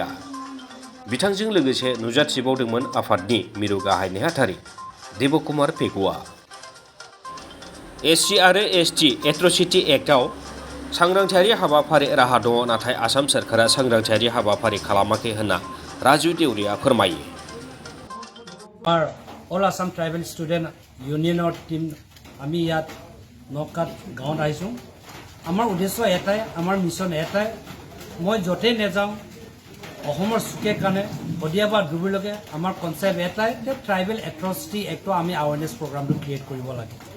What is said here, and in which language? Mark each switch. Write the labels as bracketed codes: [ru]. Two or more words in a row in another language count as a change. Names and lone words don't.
[brx] बिथांजों लोगोसे नुजाथिबावदोंमोन आफादनि मिरु गाहाय नेहाथारि देबकुमार पेगुआ। एससि आरो एसटि एट्रसिटि एक्टआव सांग्रांथियारि हाबाफारि राहा दङ, नाथाय आसाम सोरखारा सांग्रांथियारि हाबाफारि खालामाखै होनना राजु देवरिया फोरमायो। [as] অল আসাম ট্ৰাইবেল ষ্টুডেণ্ট ইউনিয়নৰ টিম আমি ইয়াত নকাত গাঁৱত আহিছোঁ। আমাৰ উদ্দেশ্য এটাই, আমাৰ মিছন এটাই, মই য'তেই নাযাওঁ অসমৰ চুকে কাণে শদিয়া বা ধুবুৰীলৈকে আমাৰ কনচেপ্ট এটাই যে ট্ৰাইবেল এট্ৰচিটি এক্টৰ আমি [en] awareness programটো [as] ক্ৰিয়েট কৰিব লাগে।